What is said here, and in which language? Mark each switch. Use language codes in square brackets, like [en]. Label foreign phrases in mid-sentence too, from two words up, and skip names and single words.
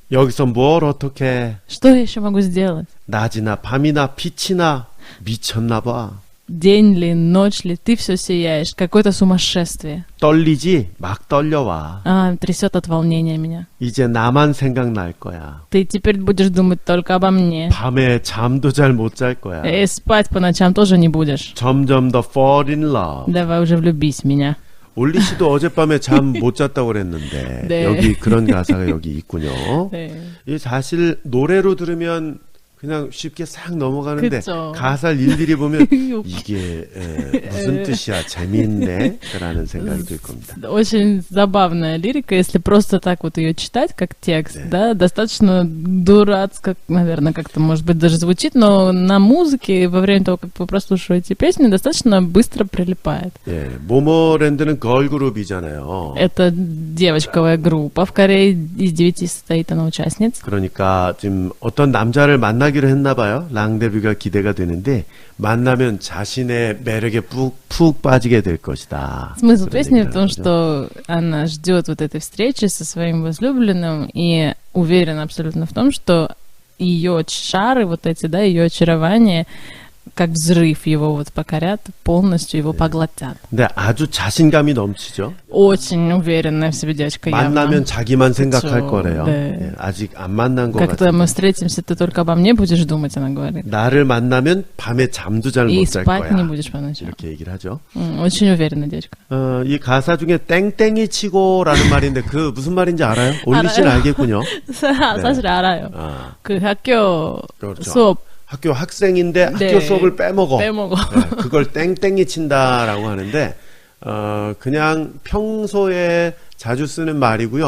[ko] 여기서 뭘 어떻게 [ru] Что я еще могу сделать? [ko] 낮이나 밤이나 빛이나 미쳤나 봐. [ru] День ли, ночь ли, ты все сияешь. Какое-то сумасшествие. [ko] 떨리지? 막 떨려와. [ru] Трясет от волнения меня. [ko] 이제 나만 생각날 거야. [ru] Ты теперь будешь думать только обо мне. [ko] 밤에 잠도 잘 못 잘 거야. [ru] И спать по ночам тоже не будешь. [ko] 점점 더 [en] fall in love. [ru] Давай уже влюбись в меня. [ko] 올리 씨도 어젯밤에 잠 못 잤다고 그랬는데 네. 여기 그런 가사가 여기 있군요. 네. 이 사실 노래로 들으면 그냥 쉽게 싹 넘어가는데 그쵸. 가사를 일일이 보면 이게 무슨 뜻이야 재미있네 라는 생각이 들 겁니다. [ru] Очень забавная лирика, если просто так вот ее читать, как текст, да, достаточно дурацко, наверное, как-то, может быть, даже звучит, но на музыке во время того, как вы прослушиваете песню, достаточно быстро прилипает. [ko] 예, 모모랜드는 걸그룹이잖아요. [ru] Это девочковая группа в Корее, из 9 состоит она участниц. [ko] 그러니까 지금 어떤 남자를 만나기로 했나 봐요. 랑데뷔가 기대가 되는데 만나면 자신의 매력에 푹 빠지게 될 것이다. [ru] Смысл [ko] 그런 [ru] песни [ko] 얘기를 [ru] в том, [ko] 하죠. [ru] что она ждет вот этой встречи со своим возлюбленным и уверена абсолютно в том, что ее чары, вот эти, да, ее очарование, как взрыв его вот покорят, полностью его поглотят. [ko] 근데 아주 자신감이 넘치죠. [ru] Очень уверенная в себе девочка явно. [ko] 만나면 자기만 생각할 그쵸. 거래요. 네. 예, 아직 안 만난 것 [ru] Как-то мы [ko] 같은데. [ru] встретимся, ты только обо мне будешь думать, она говорит. [ko] 나를 만나면 밤에 잠도 잘 [ru] И [ko] 못 잘 [ru] спать не [ko] 거야. [ru] будешь по ночам. [ko] 이렇게 얘기를 하죠. [ru] Очень уверенная девочка. [ko] 이 가사 중에 땡땡이 치고라는 말인데 그 무슨 말인지 알아요? 올리 씨는 알아요. 알겠군요. 사실 알아요. 아, 그 학교 그렇죠. 수업 학교 학생인데 네. 학교 수업을 빼먹어. 빼먹어. 네, 그걸 땡땡이 친다라고 하는데 그냥 평소에 자주 쓰는 말이고요.